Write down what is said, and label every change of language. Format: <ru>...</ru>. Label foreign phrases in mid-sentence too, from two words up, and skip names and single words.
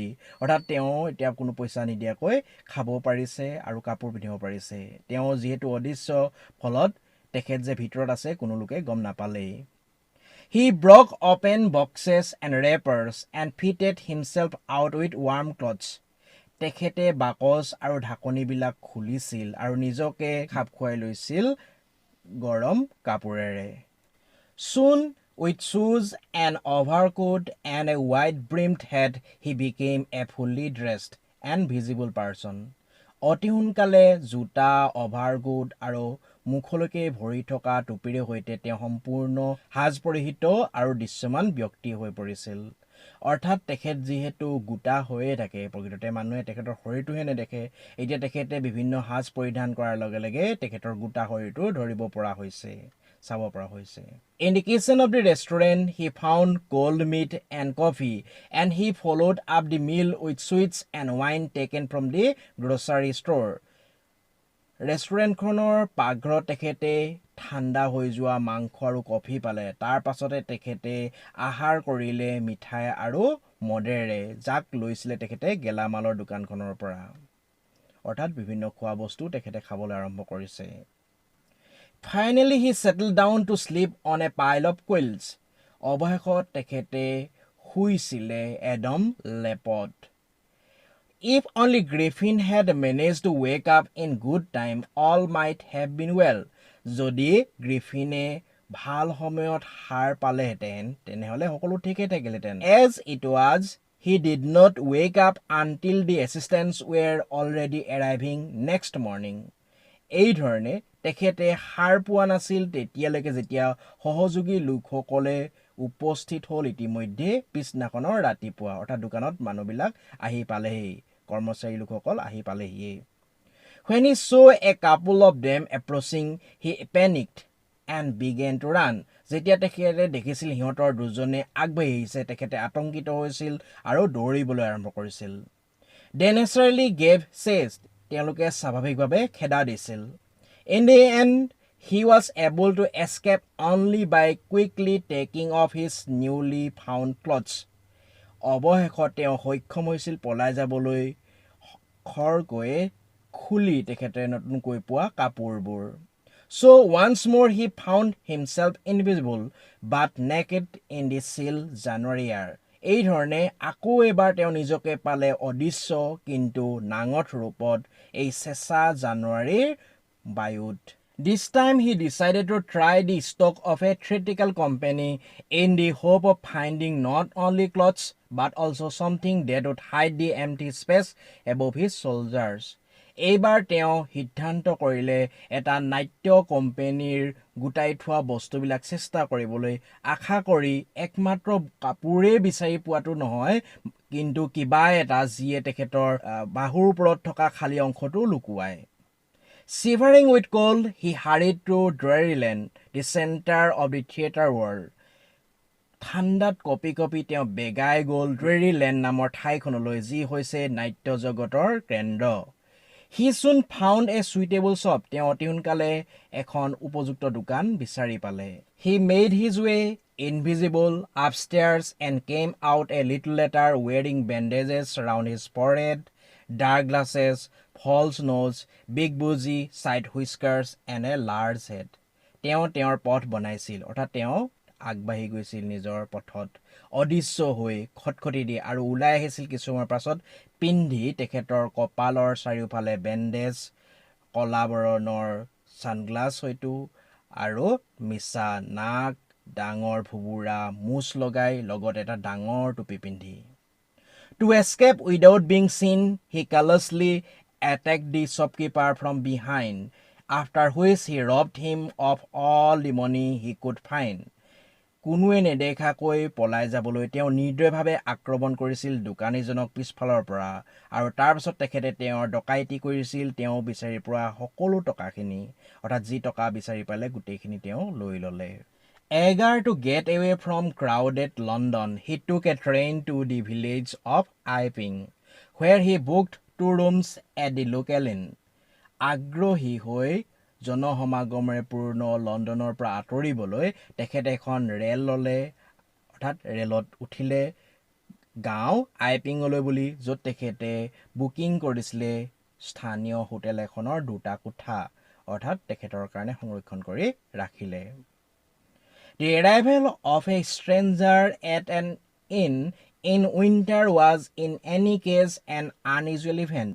<as>অৰ্থাৎ তেওঁ এতিয়া কোনো পইচা নিদিয়াকৈ খাব পাৰিছে আৰু কাপোৰ পিন্ধিব পাৰিছে. তেওঁ যিহেতু অদৃশ্য, ফলত তেখেত যে ভিতৰত আছে কোনো লোকে গম নাপালেই.</as> <en>He broke open boxes and wrappers and fitted himself out with warm clothes.</en> <as>তেখেতে বাকচ আৰু ঢাকনিবিলাক খুলিছিল আৰু নিজকে খাপ খুৱাই লৈছিল গৰম কাপোৰেৰে.</as> <en>Soon, with shoes, an overcoat and a wide-brimmed hat, he became a fully dressed and visible person.</en> <as>অতি সোনকালে জোতা, অভাৰকোট আৰু মুখলৈকে ভৰি থকা টুপিৰে সৈতে তেওঁ সম্পূৰ্ণ সাজ পৰিহিত আৰু দৃশ্যমান ব্যক্তি হৈ পৰিছিল. অৰ্থাৎ তেখেত যিহেতু গোটা হৈয়ে থাকে, প্ৰকৃততে মানুহে তেখেতৰ শৰীৰটোহে নেদেখে. এতিয়া তেখেতে বিভিন্ন সাজ পৰিধান কৰাৰ লগে লগে তেখেতৰ গোটা শৰীৰটো ধৰিব পৰা হৈছে, চাব পৰা হৈছে.</as> <en>In the kitchen of the restaurant, he found cold meat and coffee, and he followed up the meal with sweets and wine taken from the grocery store.</en> <as>ৰেষ্টুৰেণ্টখনৰ পাকঘৰত তেখেতে ঠাণ্ডা হৈ যোৱা মাংস আৰু কফি পালে. তাৰ পাছতে তেখেতে আহাৰ কৰিলে মিঠাই আৰু মদেৰে, যাক লৈছিলে তেখেতে গেলামালৰ দোকানখনৰ পৰা. অৰ্থাৎ বিভিন্ন খোৱা বস্তু তেখেতে খাবলৈ আৰম্ভ কৰিছে.</as> <en>Finally, he settled down to sleep on a pile of quilts.</en> <as>অৱশেষত তেখেতে শুইছিলে এদম লেপত.</as> <en>If only Griffin had managed to wake up in good time, all might have been well.</en> <as>যদি গ্ৰিফিনে ভাল সময়ত সাৰ পালেহেঁতেন, তেনেহ'লে সকলো ঠিকেই থাকিলহেঁতেন.</as> <en>As it was, he did not wake up until the assistants were already arriving next morning.</en> <as>এই ধৰণে তেখেতে সাৰ পোৱা নাছিল তেতিয়ালৈকে যেতিয়া সহযোগী লোকসকলে উপস্থিত হ'ল ইতিমধ্যে পিছদিনাখনৰ ৰাতিপুৱা. অৰ্থাৎ দোকানত মানুহবিলাক আহি পালেহি, কৰ্মচাৰী লোকসকল আহি পালেহি.</as> <en>When he saw a couple of them approaching, he panicked and began to run.</en> <as>যেতিয়া তেখেতে দেখিছিল সিহঁতৰ দুজনে আগবাঢ়ি আহিছে, তেখেতে আতংকিত হৈছিল আৰু দৌৰিবলৈ আৰম্ভ কৰিছিল.</as> <en>They naturally gave chase.</en> <as>তেওঁলোকে স্বাভাৱিকভাৱে খেদা দিছিল.</as> <en>In the end, he was able to escape only by quickly taking off his newly found clothes.</en> <as>অৱশেষত তেওঁ সক্ষম হৈছিল পলাই যাবলৈ খৰকৈ খুলি তেখেতে নতুনকৈ পোৱা কাপোৰবোৰ</as> <en>So once more he found himself invisible but naked in the chill January air.</en> <as>এই ধৰণে আকৌ এবাৰ তেওঁ নিজকে পালে অদৃশ্য কিন্তু নাঙঠ ৰূপত এই চেঁচা জানুৱাৰীৰ বায়ুত</as> <en>This time he decided to try the stock of a theatrical company in the hope of finding not only clothes but also something that would hide the empty space above his shoulders.</en> <as>এইবাৰ তেওঁ সিদ্ধান্ত কৰিলে এটা নাট্য কোম্পানীৰ গুটাই থোৱা বস্তুবিলাক চেষ্টা কৰিবলৈ আশা কৰি একমাত্ৰ কাপোৰে বিচাৰি পোৱাটো নহয় কিন্তু কিবা এটা যিয়ে তেখেতৰ বাহুৰ ওপৰত থকা খালী অংশটো লুকুৱায়</as> <en>Shivering with cold, he hurried to Druryland, the center of the theater world.</en> <as>ঠাণ্ডাত কপি কপি তেওঁ বেগাই গ'ল ড্ৰেৰীলেণ্ড নামৰ ঠাইখনলৈ যি হৈছে নাট্য জগতৰ কেন্দ্ৰ</as> <en>He soon found a suitable shop.</en> <as>তেওঁ অতি সোনকালে এখন উপযুক্ত দোকান বিচাৰি পালে</as> <en>He made his way invisible upstairs and came out a little later wearing bandages around his forehead, dark glasses, false nose, big bougie, side whiskers and a large head.</en> <as>তেওঁ তেওঁৰ পথ বনাইছিল অৰ্থাৎ তেওঁ আগবাঢ়ি গৈছিল নিজৰ পথত অদৃশ্য হৈ খটখটি দি আৰু ওলাই আহিছিল কিছুমানৰ পাছত পিন্ধি তেখেতৰ কপালৰ চাৰিওফালে বেণ্ডেজ কলা বৰণৰ সানগ্লাছ হয়তো আৰু মিছা নাক ডাঙৰ ভুবুৰা মুছ লগাই লগত এটা ডাঙৰ টুপি পিন্ধি</as> <en>To escape without being seen, he callously attacked the shopkeeper from behind, after which he robbed him of all the money he could find.</en> <as>কোনোৱে নেদেখাকৈ পলাই যাবলৈ তেওঁ নিৰ্দয়ভাৱে আক্ৰমণ কৰিছিল দোকানীজনক পিছফালৰ পৰা আৰু তাৰ পিছত তেখেতে তেওঁৰ ডকাইতি কৰিছিল তেওঁ বিচাৰি পোৱা সকলো টকাখিনি অৰ্থাৎ যি টকা বিচাৰি পালে গোটেইখিনি তেওঁ লৈ ল'লে</as> <en>Eager to get away from crowded London, he took a train to the village of Iping, where he booked 2 rooms at the local inn.</en> <as>আগ্ৰহী হৈ জনসমাগমেৰে পূৰ্ণ লণ্ডনৰ পৰা আঁতৰিবলৈ তেখেতে এখন ৰেল ল'লে অৰ্থাৎ ৰেলত উঠিলে গাঁও আইপিঙলৈ বুলি য'ত তেখেতে বুকিং কৰিছিলে স্থানীয় হোটেল এখনৰ 2টা কোঠা অৰ্থাৎ তেখেতৰ কাৰণে সংৰক্ষণ কৰি ৰাখিলে</as> <en>The arrival of a stranger at an inn in winter was in any case an unusual event.</en>